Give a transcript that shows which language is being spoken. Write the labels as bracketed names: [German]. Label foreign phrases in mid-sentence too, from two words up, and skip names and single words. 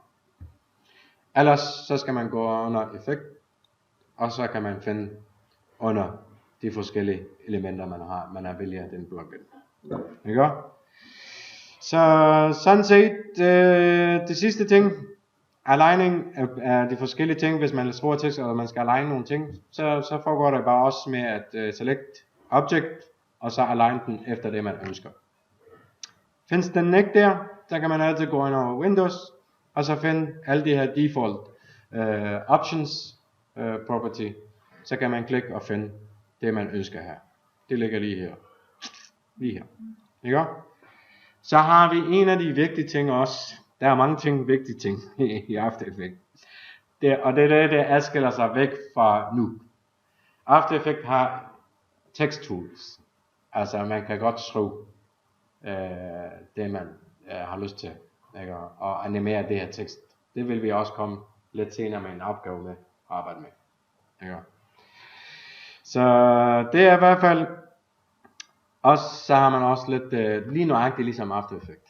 [Danish] Ellers så skal man gå under effekt, og så kan man finde under de forskellige elementer man har vælger den plugin. Ikke? Så sådan set det sidste ting, aligning af de forskellige ting, hvis man er stor tekst, eller man skal align nogle ting, så foregår det bare også med at [English] select object, [Danish] og så align den efter det man ønsker. Findes den ikke der, så kan man altid gå ind over Windows, og så finde alle de her [English] default options property, [Danish] så kan man klikke og finde det man ønsker her. Det ligger lige her. Lige her. Ikke? Så har vi en af de vigtige ting også. Der er mange vigtige ting i After Effects. Og det er det adskiller sig væk fra nu. After Effects har [English] text tools. [Danish] Altså man kan godt skrive det man har lyst til. Ikke? Og animere det her tekst. det vil vi også komme lidt senere med en opgave med at arbejde med. Ja. Så det er i hvert fald også, så har man også lidt lige nøjagtigt ligesom After Effects.